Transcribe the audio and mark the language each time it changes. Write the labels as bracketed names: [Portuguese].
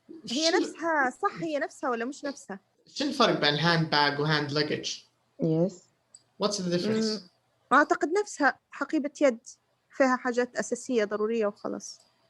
[Arabic] هي نفسها صح هي نفسها ولا مش نفسها؟ شو الفرق بين hand bag و hand luggage? [English] Yes. What's the difference? [Arabic] أعتقد نفسها حقيبة يد فيها حاجات أساسية ضرورية وخلاص.